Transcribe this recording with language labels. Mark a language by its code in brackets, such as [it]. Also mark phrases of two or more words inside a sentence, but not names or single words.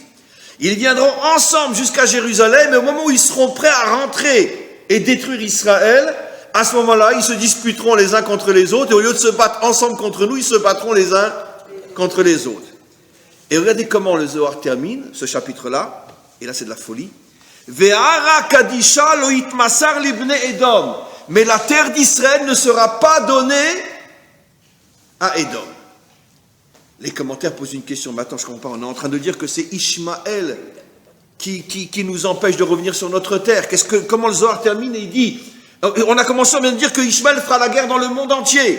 [fr] Ils viendront ensemble jusqu'à Jérusalem et au moment où ils seront prêts à rentrer et détruire Israël, à ce moment-là, ils se disputeront les uns contre les autres et au lieu de se battre ensemble contre nous, ils se battront les uns contre les autres. Et regardez comment le Zohar termine ce chapitre-là, et là c'est de la folie. [arc] וארעא קדישא לא אתמסר לבני אדום. [fr] Mais la terre d'Israël ne sera pas donnée à Édom. Les commentaires posent une question, mais attends, je ne comprends pas, on est en train de dire que c'est Ishmaël qui nous empêche de revenir sur notre terre. Comment le Zohar termine et il dit, on a commencé à bien dire que Ishmaël fera la guerre dans le monde entier.